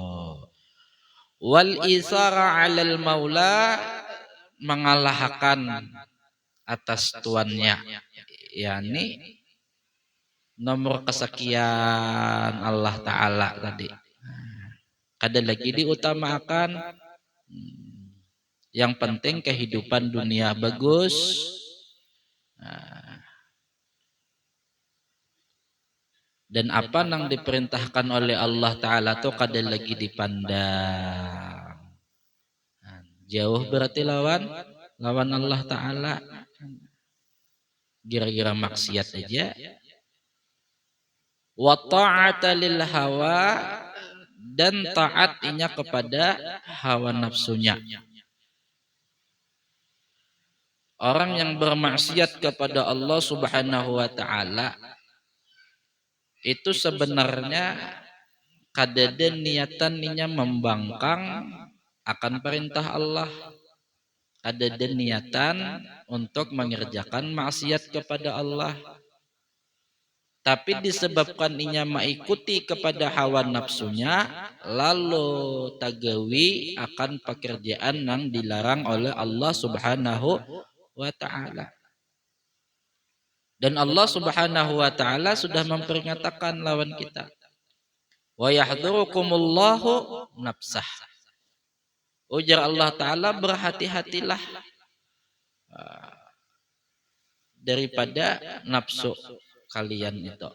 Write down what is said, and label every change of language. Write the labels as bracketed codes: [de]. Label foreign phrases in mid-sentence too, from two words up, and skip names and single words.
[ar] والإيثار على المولى, [id] mengalahkan atas tuannya, yakni nomor kesekian Allah Ta'ala tadi. Kada lagi diutamakan, yang penting kehidupan dunia bagus. Dan apa yang diperintahkan oleh Allah Ta'ala itu kada lagi dipandang. Jauh berarti lawan Allah Ta'ala. [bjn] Gira-gira maksiat aja. [ar] وطاعة للهوى, [id] dan taatnya kepada hawa nafsunya. Orang yang bermaksiat kepada Allah [ar] سبحانه وتعالى [id] itu sebenarnya kadada niatan ninya membangkang akan perintah Allah, kadada niatan untuk mengerjakan maksiat kepada Allah. [bjn] Tapi disebabkan inya mengikuti kepada hawa nafsunya, lalu tagawi akan pekerjaan yang dilarang oleh Allah [ar] سبحانه وتعالى. [bjn] Dan Allah [ar] سبحانه وتعالى [bjn] sudah memperingatkan lawan kita. [ar] ويحذركم الله نفسه. [bjn] Ujar Allah Ta'ala, berhati-hatilah daripada nafsu kalian itu.